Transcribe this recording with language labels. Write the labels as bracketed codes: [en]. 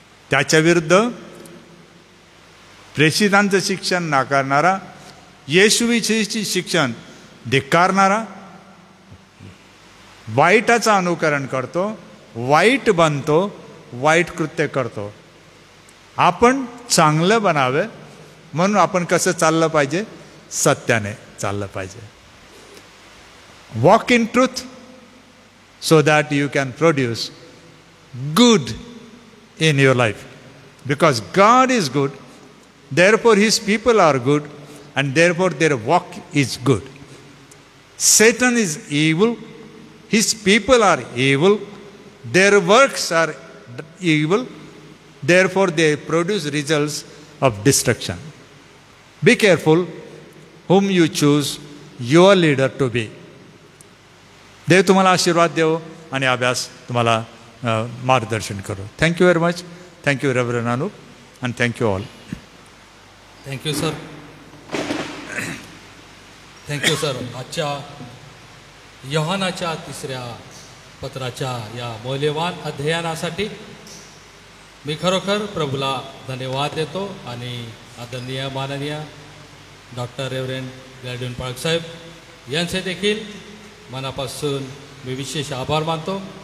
[mr] त्याच्या विरुद्ध प्रेषितांचं शिक्षण नाकारणारा, येशूविषयीची शिक्षण धिक्कारणारा, वाईटाचं अनुकरण करतो, वाईट बनतो, वाईट कृत्य करतो. आपण चांगलं बनावे म्हणून आपण कसं चाललं पाहिजे, सत्याने चाललं पाहिजे. Walk in truth [en] so that you can produce good in your life, because God is good, therefore his people are good, and therefore their walk is good. Satan is evil, his people are evil, their works are evil, therefore they produce results of destruction. Be careful whom you choose your leader to be. [mr] देव तुम्हाला आशीर्वाद देव आणि अभ्यास तुम्हाला मार्गदर्शन करो. [en] Thank you very much. Thank you reverend Anup [mr] आणि [en] Thank you all. Thank you sir. Thank you sir. [mr] आजच्या योहानाच्या 3ऱ्या पत्राच्या या मौल्यवान अध्ययनासाठी मी खरोखर प्रभूला धन्यवाद देतो आणि आदरणीय माननीय डॉक्टर रेव्हरंड ग्लॅडविन पाळक साहेब यांचे देखील मनापासून मी विशेष आभार मानतो.